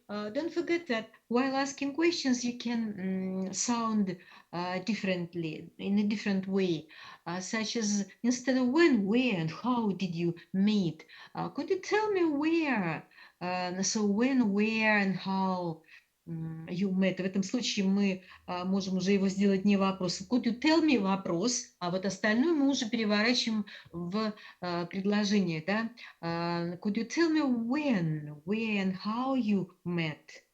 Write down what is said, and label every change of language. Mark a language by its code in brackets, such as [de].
[en] Don't forget that while asking questions, you can sound differently, in a different way, such as instead of when, where, and how did you meet? Could you tell me where? So when, where, and how you met. [ru] В этом случае мы можем уже его сделать не вопросом. [en] Could you tell me [ru] вопрос, а вот остальное мы уже переворачиваем в предложение, да? [en] Could you tell me when, where, and how you met?